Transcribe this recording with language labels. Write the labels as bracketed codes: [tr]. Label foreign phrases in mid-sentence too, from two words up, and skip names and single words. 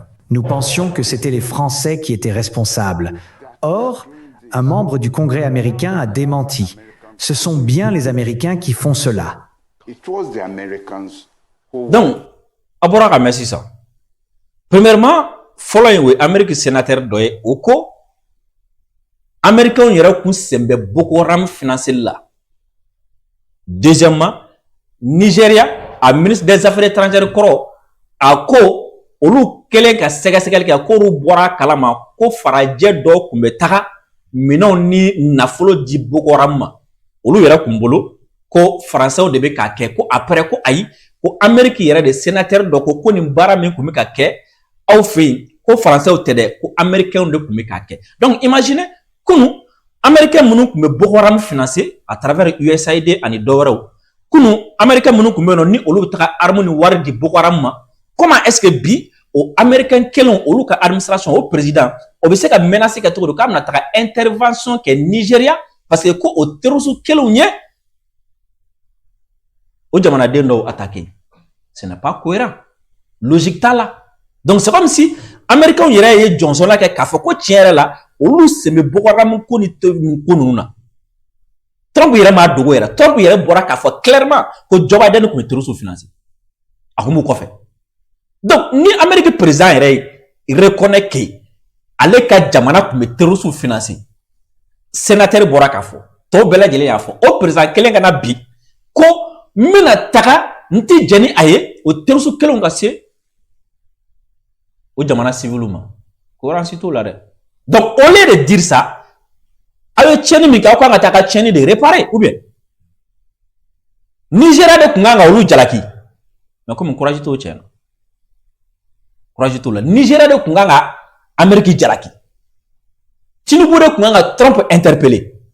[fr] Nous pensions que c'était les Français qui étaient responsables. Or, un membre du Congrès américain a démenti. Ce sont bien les Américains qui font cela. [bm] Donc, abora ka [fr] merci ça. Premièrement, [bm] following Amérique sénateur doye oko Américains yɛrɛ kun sɛnbɛ Boko Haram financé la. Deuxièmement, Nigeria a [fr] ministre des affaires étrangères [bm] kɔrɔ a ko olu kelen ka sɛgɛsɛgɛli kɛ ko olu bɔra kalama ko farajɛ dɔ kun bɛ taga minɛnw ni nafolo di Boko Haram ma. Olu yɛrɛ kun bolo ko Français de bɛ k'a kɛ ko après ko ayi ko Amérique yɛrɛ de sénateur dɔ ko nin baara min kun bɛ ka kɛ aw fɛ yen ko Français tɛ dɛ ko Américains de kun bɛ k'a kɛ. Donc imaginez kunu Américains minnu kun bɛ Boko Haram financer [fr] à travers [bm] USAID ani dɔwɛrɛw. Kunu Américains minnu kun bɛ yen nɔ ni olu bɛ taga armes ni wari di Boko Haram ma. [fr] Comment est-ce que [bm] bi o Américain kelen olu ka administration o président o bɛ se ka menacer kɛ cogo di k'a bɛna taga intervention kɛ Nigeria [fr] parce que [bm] ko o terroriste kelenw ye o jamanaden dɔw attaqué. [fr] Ce n'est pas cohérent. Logique [bm] t'a la. Donc [fr] c'est comme si [bm] Américains yɛrɛ ye Johnson la kɛ k'a fɔ ko tiɲɛ yɛrɛ la olu sen bɛ Boko Haram ko ni ko ninnu na. Trump yɛrɛ m'a dogo yɛrɛ. Trump yɛrɛ bɔra k'a fɔ clairement ko Joe Biden kun bɛ terroriste financer. A kun b'u kɔfɛ. Donc ni Amérique président yɛrɛ [fr] reconnaît que [bm] ale ka jamana kun bɛ terroriste financer. Sénateur bɔra k'a fɔ. Tɔw bɛɛ lajɛlen y'a fɔ. O président kelen ka na bi ko n bɛna taga n tɛ jɛn ni a ye o terroriste kelenw ka se o jamana civil ma. Cohérence t'o la dɛ. [fr] Donc au lieu de dire ça, [bm] aw ye tiɲɛni min kɛ aw kan ka taa ka tiɲɛni de réparer [fr] ou bien [bm] Nigeria de kun kan ka olu jalaki. [fr] Mais comme [bm] courage t'o cɛ. Courage t'o la. Nigeria de kun kan ka Amérique jalaki. Tinubu de kun kan ka Trump interpeller.